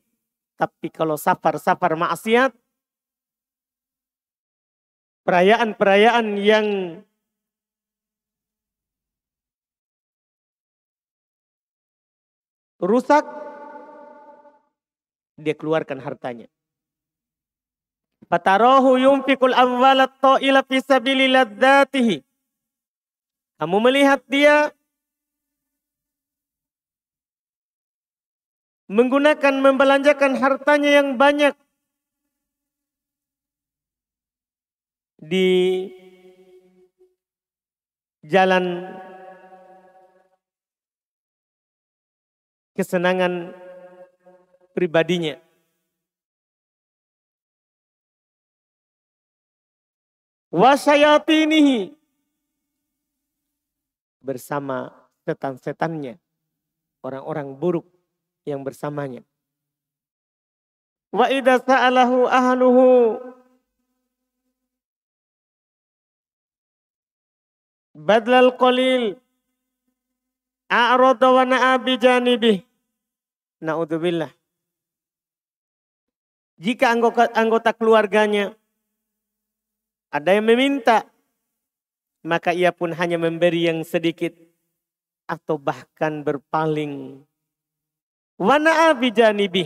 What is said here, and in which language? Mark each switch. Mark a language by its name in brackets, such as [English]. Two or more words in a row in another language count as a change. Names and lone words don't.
[Indonesian] Tapi kalau safar-safar maksiat, perayaan-perayaan yang rusak, dia keluarkan hartanya. [Arabic] فتراه ينفق الأموال الطائلة في سبيل لذاته. [Indonesian] Kamu melihat dia menggunakan, membelanjakan hartanya yang banyak di jalan kesenangan pribadinya. Wasyayatinihi, bersama setan-setannya, orang-orang buruk yang bersamanya. [Arabic] وإذا سأله أهله بذل القليل أعرض ونأى بجانبه. [Indonesian] Na'udzubillah. Jika anggota keluarganya ada yang meminta, maka ia pun hanya memberi yang sedikit atau bahkan berpaling. [Arabic] ونأى بجانبه.